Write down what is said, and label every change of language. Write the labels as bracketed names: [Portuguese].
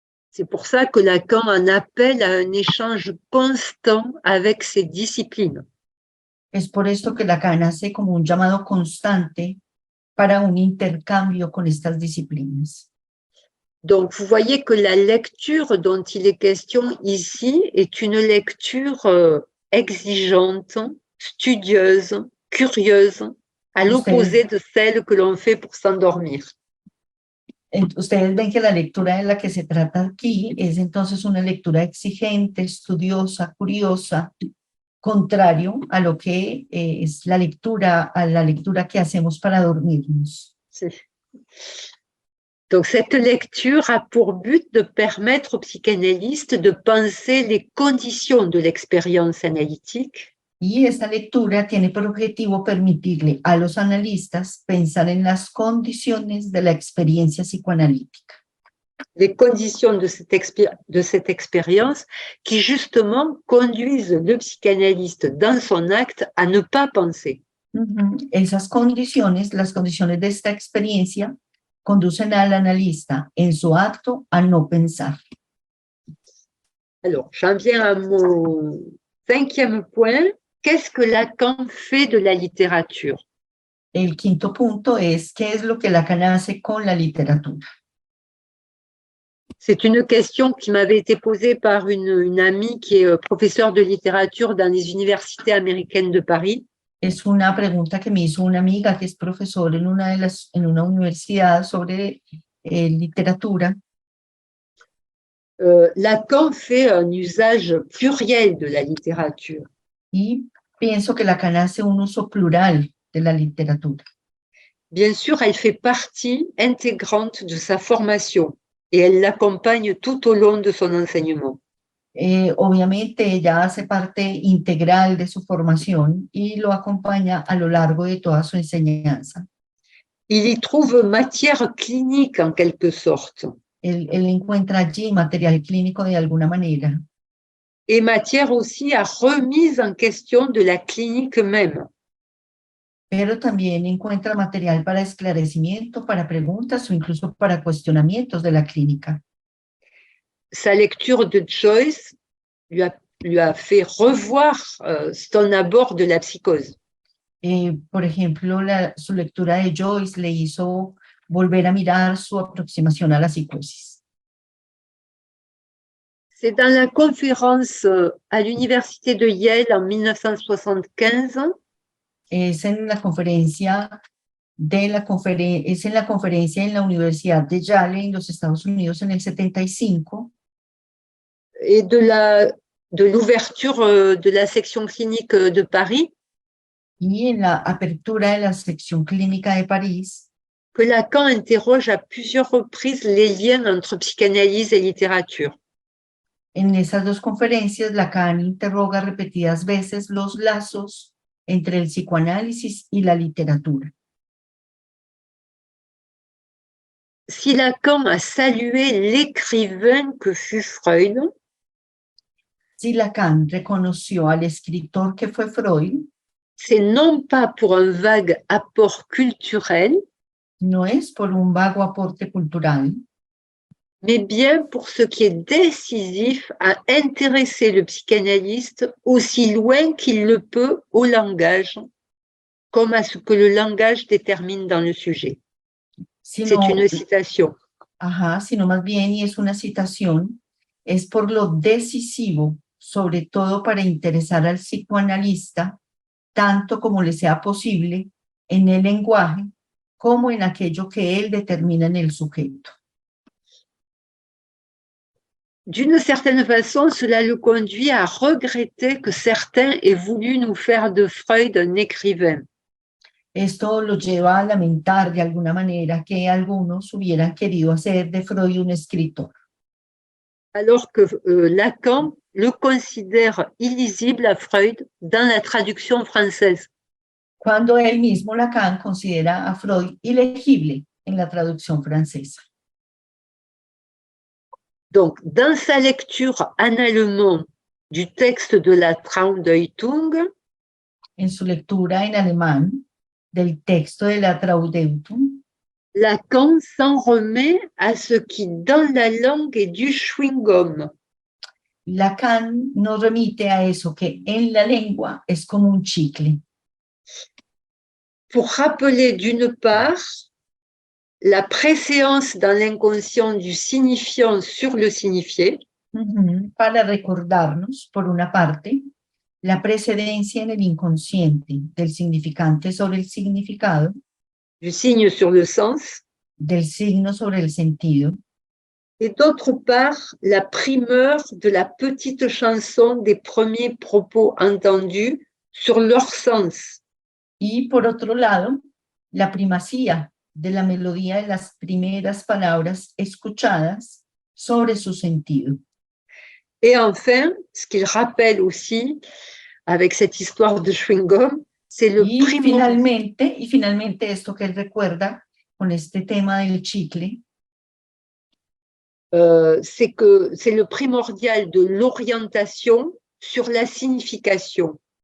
[French] C'est pour ça que Lacan en appelle à un échange constant avec ces disciplines. [Spanish] Es por esto que Lacan hace como un llamado constante para un intercambio con estas disciplinas. [French] Donc, vous voyez que la lecture dont il est question ici est une lecture exigeante, studieuse, curieuse, à l'opposé de celle que l'on fait pour s'endormir. [Spanish] Ustedes ven que la lectura de la que se trata aquí es entonces una lectura exigente, estudiosa, curiosa, contrario a lo que es la lectura que hacemos para dormirnos. Sí. [French] Donc, cette lecture a pour but de permettre aux psychanalystes de penser les conditions de l'expérience analytique. [Spanish] Y esta lectura tiene por objetivo permitirle a los analistas pensar en las condiciones de la experiencia psicoanalítica. [French] Les conditions de cette expérience qui justement conduisent le psychanalyste dans son acte à ne pas penser. [Spanish] Esas condiciones, las condiciones de esta experiencia, conducen al analista en su acto a no pensar. [French] Alors, j'en viens à mon 5e point. Qu'est-ce que Lacan fait de la littérature? [Spanish] El quinto punto es, ¿qué es lo que Lacan hace con la literatura? [French] C'est une question qui m'avait été posée par une amie qui est professeure de littérature dans les universités américaines de Paris. [Spanish] Es una pregunta que me hizo una amiga que es profesora en una universidad sobre literatura. [French] Lacan fait un usage pluriel de la littérature. [Spanish] Y pienso que Lacan hace un uso plural de la literatura. [French] Bien sûr, elle fait partie intégrante de sa formation et elle l'accompagne tout au long de son enseignement. [Spanish] Obviamente ella hace parte integral de su formación y lo acompaña a lo largo de toda su enseñanza. [French] Il y trouve matière clinique en quelque sorte. [Spanish] Él encuentra allí material clínico de alguna manera. [French] Et matière aussi à remise en question de la clinique même. [Spanish] Pero también encuentra material para esclarecimiento, para preguntas o incluso para cuestionamientos de la clínica. [French] Sa lecture de Joyce lui a lui a fait revoir son abord de la psychose. [Spanish] Por ejemplo, su lectura de Joyce le hizo volver a mirar su aproximación a la psicosis. [French] C'est dans la conférence à l'université de Yale en 1975 [Spanish] Es en la conferencia es en la conferencia en la Universidad de Yale en los Estados Unidos en el 75 [French] et de l'ouverture de la section clinique de Paris [Spanish] y en la apertura de la sección clínica de París [French] que Lacan interroge à plusieurs reprises les liens entre psychanalyse et littérature. [Spanish] En esas dos conferencias, Lacan interroga repetidas veces los lazos entre el psicoanálisis y la literatura. [French] Si Lacan a salué l'écrivain que fut Freud, [Spanish] Si Lacan reconoció al escritor que fue Freud, [French] c'est non pas pour un vague apport culturel, [Spanish] no es por un vago aporte cultural, [French] mais bien pour ce qui est décisif à intéresser le psychanalyste aussi loin qu'il le peut au langage, comme à ce que le langage détermine dans le sujet. C'est une citation. [Spanish] Sino más bien, y es una citación, es por lo decisivo, sobre todo para interesar al psicoanalista, tanto como le sea posible, en el lenguaje, como en aquello que él determina en el sujeto. [French] D'une certaine façon, cela le conduit à regretter que certains aient voulu nous faire de Freud un écrivain. [Spanish] Esto lo lleva a lamentar de alguna manera que algunos hubieran querido hacer de Freud un escritor. [French] Alors que Lacan le considère illisible à Freud dans la traduction française. [Spanish] Cuando él mismo, Lacan, considera a Freud ilegible en la traducción francesa. [French] Donc, dans sa lecture en allemand du texte de la Traudeutung, [Spanish] en su lectura en alemán del texto de la Traudeutung, [French] Lacan s'en remet à ce qui, dans la langue, est du chewing-gum. [Spanish] Lacan nos remite a eso que en la lengua es como un chicle. [French] Pour rappeler d'une part la préséance dans l'inconscient du signifiant sur le signifié. [Spanish] Para recordarnos, por una parte, la precedencia en el inconsciente del significante sobre el significado, [French] du signe sur le sens, [Spanish] del signo sobre el sentido, [French] et d'autre part, la primeur de la petite chanson des premiers propos entendus sur leur sens. [Spanish] Y por otro lado, la primacía de la melodía de las primeras palabras escuchadas sobre su sentido. [French] Et enfin, ce qu'il rappelle aussi, avec cette histoire de chewing-gum, c'est le [Spanish] finalmente esto que él recuerda con este tema del chicle, [French] c'est que c'est le primordial de l'orientation sur la signification.